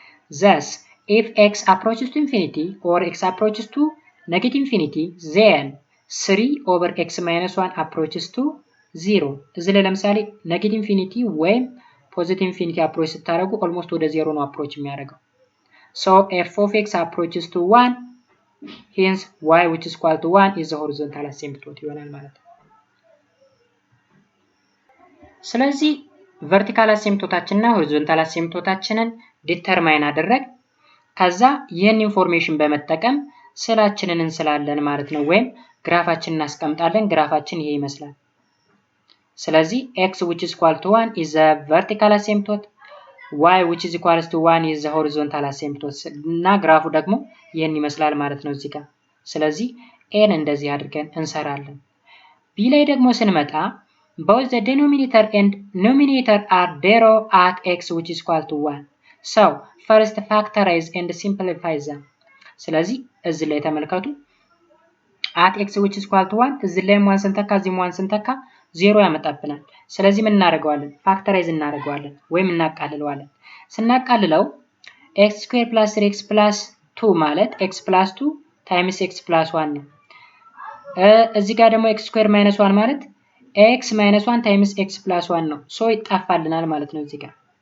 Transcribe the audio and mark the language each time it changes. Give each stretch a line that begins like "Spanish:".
English: Thus, if x approaches to infinity or x approaches to negative infinity, then 3 over x minus 1 approaches to 0.
Amharic: እዚህ ላይ ለምሳሌ negative infinity ወይም positive infinity approach ስታደርጉ almost ወደ 0 ነው approach የሚያደርገው።
English: So, f of x approaches to 1. Hence y which is equal to 1 is the horizontal asymptote
Amharic: ይሆናል ማለት ነው። ስለዚህ ቨርቲካል አሲምፕቶታችንና ሆሪዞንታል አሲምፕቶታችንን ዲተርማይን አደረግ። ከዛ ይህን ኢንፎርሜሽን በመጠቀም ስዕላችንን እንስላለን ማለት ነው፣ ወይም ግራፋችንን እናስቀምጣለን። ግራፋችን ይሄ ይመስላል። ስለዚህ
English: x which is equal to 1 is the vertical asymptote, y which is equal to 1 is the horizontal asymptote
Amharic: እና ግራፉ ደግሞ ይሄን ይመስላል ማለት ነው እዚህ ጋር። ስለዚህ ኤን እንደዚህ አድርገን እንሰራለን። ቢ ላይ ደግሞ ስንመጣ
English: both the denominator and numerator are 0 at x which is equal to 1. So first factorize and simplify them.
Amharic: ስለዚህ እዚህ ላይ ተመልከቱ
English: at x which is equal to 1
Amharic: እዚህ ላይ 1 ስንተካ እዚህም 1 ስንተካ 0 ያመጣብናል። ስለዚህ ምን እናደርገዋለን? ፋክተራይዝ እናደርገዋለን ወይም እናቃልለዋለን። ስናቃልለው x square plus 3x plus 2 ማለት x plus 2 times x plus 1 ነው። እዚህ ጋር ደግሞ x square minus 1 ማለት x minus 1 times x plus 1 ነው። ሶ ይጣፋልናል ማለት ነው እዚህ ጋር።